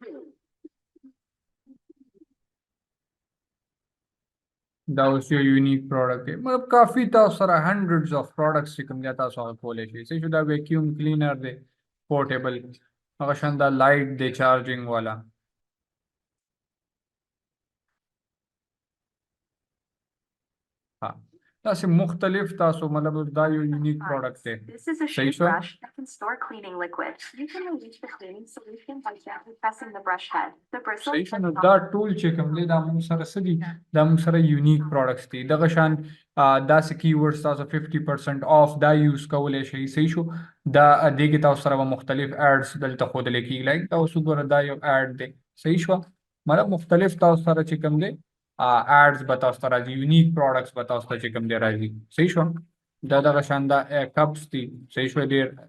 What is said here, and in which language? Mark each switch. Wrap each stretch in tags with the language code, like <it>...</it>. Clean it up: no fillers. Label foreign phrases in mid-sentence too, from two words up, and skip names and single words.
<ps>دا اوس یو</ps> <en>unique product</en> <ps>دی مطلب کافي تاسو سره</ps> <en>hundreds of products</en> <ps>چې کوم دی تاسو هغه کولی شئ صحیح شو دا</ps> <en>vacuum cleaner</en> <ps>دی پورټیبل هغه شان دا لایټ دی چارجنګ والا ها داسې مختلف تاسو مطلب دا یو</ps> <en>unique product</en> <ps>دی</ps> <en>This is a</en> <ps>صحیح</ps> <en>shoe</en> <ps>شو</ps> <en>brush that can store cleaning liquid. You can release the cleaning solution by gently pressing the brush head. The bristles</en> <ps>صحیح شو</ps> <en>are</en> <ps>نو</ps> <en>soft.</en> <ps>دا ټول چې کوم دی دا موږ سره څه دي دا موږ سره</ps> <en>unique products</en> <ps>دي دغه شان داسې کیورډز تاسو 50% آف دا یوز کولی شئ صحیح شو دا دې کې تاسو سره به مختلف اډز دلته ښودلی کېږي لایک دا اوس وګوره دا یو اډ دی صحیح شوه مطلب مختلف تاسو سره چې کوم دی اډز به تاسو ته راځي</ps> <en>unique products</en> <ps>به تاسو ته چې کوم دی راځي صحیح شو دا دغه شان دا کپس دي صحیح شو ډېر</ps>